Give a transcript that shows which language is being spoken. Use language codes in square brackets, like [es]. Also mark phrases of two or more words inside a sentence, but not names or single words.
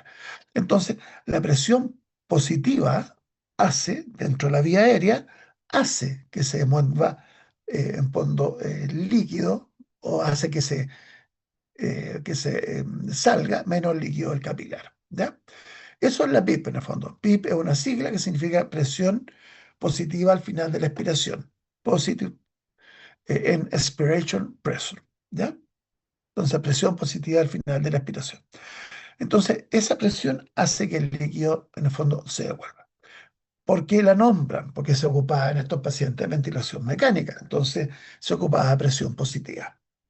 [es] Entonces, la presión positiva hace, dentro de la vía aérea, hace que se mueva en fondo líquido o hace que se salga menos líquido del capilar. ¿Ya? Eso es la PIP en el fondo. PIP es una sigla que significa presión positiva al final de la expiración. [en] Positive en expiration pressure. [es] ¿Ya? Entonces, presión positiva al final de la expiración. Entonces, esa presión hace que el líquido en el fondo se devuelva. ¿Por qué la nombran? Porque se ocupaba en estos pacientes de ventilación mecánica. Entonces, se ocupaba de presión positiva.